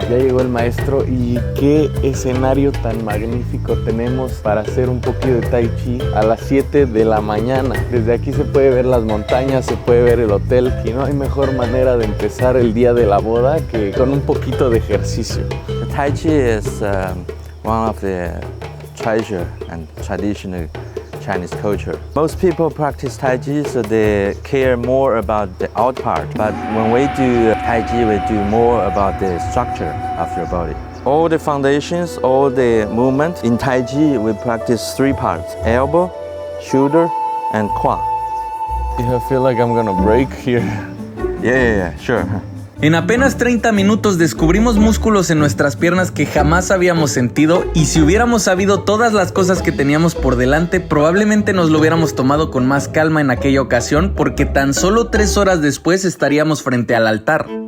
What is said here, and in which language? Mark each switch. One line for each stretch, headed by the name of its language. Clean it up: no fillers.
Spanish: Ya llegó el maestro y qué escenario tan magnífico tenemos para hacer un poquito de Tai Chi a las 7 de la mañana. Desde aquí se puede ver las montañas, se puede ver el hotel y no hay mejor manera de empezar el día de la boda que con un poquito de ejercicio.
English: The Tai Chi is one of the treasure and traditional Chinese culture. Most people practice Tai Chi, so they care more about the out part. But when we do Tai Chi, we do more about the structure of your body. All the foundations, all the movement in Tai Chi, we practice 3 parts: elbow, shoulder, and quad. I feel like I'm gonna break here. Yeah, sure.
Spanish: En apenas 30 minutos descubrimos músculos en nuestras piernas que jamás habíamos sentido, y si hubiéramos sabido todas las cosas que teníamos por delante, probablemente nos lo hubiéramos tomado con más calma en aquella ocasión, porque tan solo 3 horas después estaríamos frente al altar.